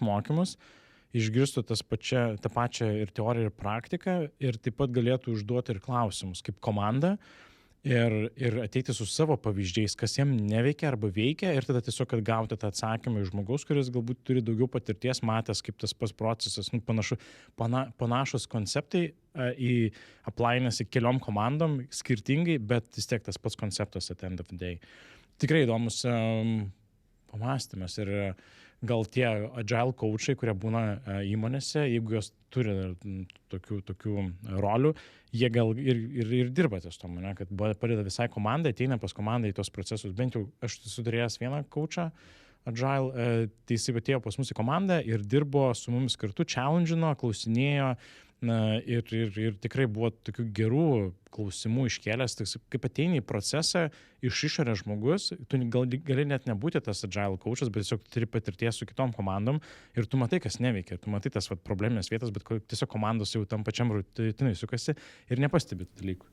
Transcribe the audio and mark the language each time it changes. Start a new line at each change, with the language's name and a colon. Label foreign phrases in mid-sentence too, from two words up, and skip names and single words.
Lithuanian: mokymus, išgirstų tą pačią ir teoriją ir praktiką ir taip pat galėtų užduoti ir klausimus kaip komanda ir ateiti su savo pavyzdžiais, kas jiem neveikia arba veikia ir tada tiesiog gauti tą atsakymą iš žmogaus, kuris galbūt turi daugiau patirties, matęs kaip tas pats procesas, panašus konceptai aplainasi keliom komandom skirtingai, bet vis tiek tas pats konceptas
English: at the end of the day.
Lithuanian: Tikrai įdomus pamastymas ir gal tie
English: agile coachai,
Lithuanian: kurie būna įmonėse, jeigu jos turi tokių rolių, jie gal ir dirba ties tom, ne? Kad padeda visai komandai, ateina pas komandą į tos procesus. Bent jau aš sudarėjęs vieną
English: coachą agile,
Lithuanian: tai jis atėjo pas mus į komandą ir dirbo su mumis kartu, challenge'ino, klausinėjo ir tikrai buvo tokių gerų klausimų iškėlęs, kaip ateini į procesą iš išorės žmogus, tu gali net nebūti tas
English: agile coachas,
Lithuanian: bet tiesiog turi patirties su kitom komandom ir tu matai, kas neveikia, tu matai tas probleminės vietas, bet tiesiog komandos jau tam pačiam rutinai sukasi ir nepastebi tų dalykų.